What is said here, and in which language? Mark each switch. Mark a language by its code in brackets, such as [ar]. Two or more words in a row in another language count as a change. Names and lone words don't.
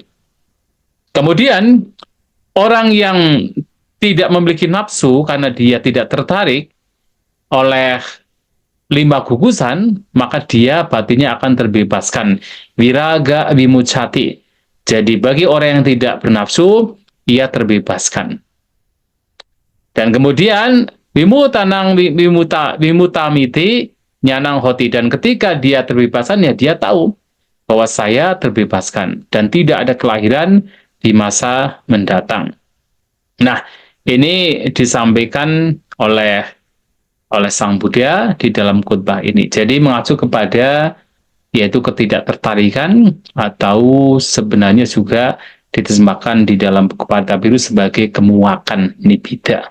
[id] Kemudian orang yang tidak memiliki nafsu karena dia tidak tertarik oleh 5 gugusan, maka dia batinnya akan terbebaskan. [pi] Viraga vimucati. [id] Jadi bagi orang yang tidak bernafsu, ia terbebaskan. Dan kemudian [pi] vimutamiti nyanang hoti. [id] Dan ketika dia terbebaskan, ya dia tahu bahwa saya terbebaskan dan tidak ada kelahiran di masa mendatang. Nah, ini disampaikan oleh Sang Buddha di dalam khutbah ini. Jadi mengacu kepada yaitu ketidaktertarikan, atau sebenarnya juga diterjemahkan di dalam buku Parda Biru sebagai kemuakan nibbida.